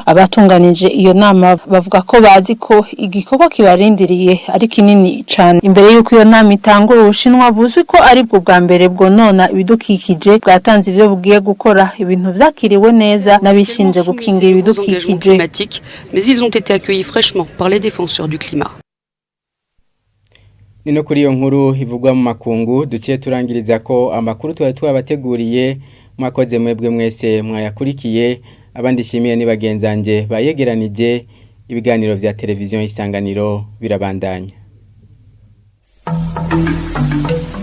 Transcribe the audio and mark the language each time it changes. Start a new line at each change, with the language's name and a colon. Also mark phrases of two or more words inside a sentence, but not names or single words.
Rundi: Abatunganije iyo nama bavuga ko bazi ko igikorwa kibarindiriye ari kinini cyane. Imbere yuko iyo nama itangura, Ubushinwa buzwi ko ari bwo bwa mbere bwonona ibidukikije bwatanze ivyo bugiye gukora ibintu vyakiriwe neza n'abishinze gukingira ibidukikije.
French: Mais ils ont été accueillis fraîchement par les défenseurs du climat.
Rundi: Nino kuri iyo nkuru ivugwa mu makungu duciye turangiriza ko amakuru twabateguriye mwakoze mwebwe mwese mwayakurikiye abandi shimiye ni bagenzanje bayegeranije ibiganiro vya televiziyo Isanganiro birabandanya.